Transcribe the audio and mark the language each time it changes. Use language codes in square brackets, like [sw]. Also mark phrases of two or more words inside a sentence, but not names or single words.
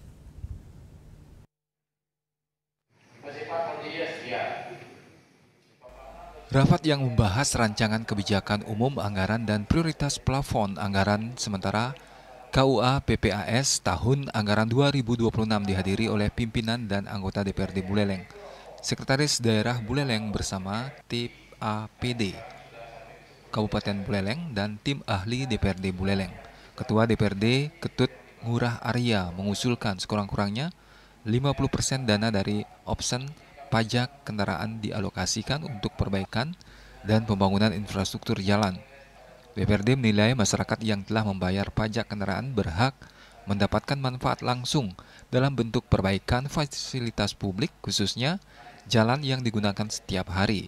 [id] Rapat yang membahas rancangan kebijakan umum anggaran dan prioritas plafon anggaran sementara KUA PPAS tahun anggaran 2026 dihadiri oleh pimpinan dan anggota DPRD Buleleng, Sekretaris Daerah Buleleng bersama TAPD Kabupaten Buleleng dan tim ahli DPRD Buleleng. Ketua DPRD Ketut Ngurah Arya mengusulkan sekurang-kurangnya 50% dana dari opsen pajak kendaraan dialokasikan untuk perbaikan dan pembangunan infrastruktur jalan. DPRD menilai masyarakat yang telah membayar pajak kendaraan berhak mendapatkan manfaat langsung dalam bentuk perbaikan fasilitas publik, khususnya jalan yang digunakan setiap hari.